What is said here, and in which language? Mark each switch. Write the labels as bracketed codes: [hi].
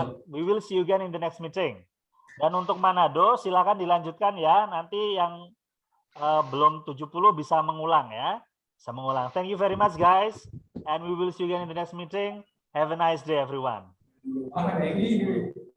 [en] We will see you again in the next meeting. [id] Dan untuk Manado, silakan dilanjutkan ya. Nanti yang belum 70 bisa mengulang ya. Bisa mengulang. [en] Thank you very much guys. And we will see you again in the next meeting. Have a nice day everyone.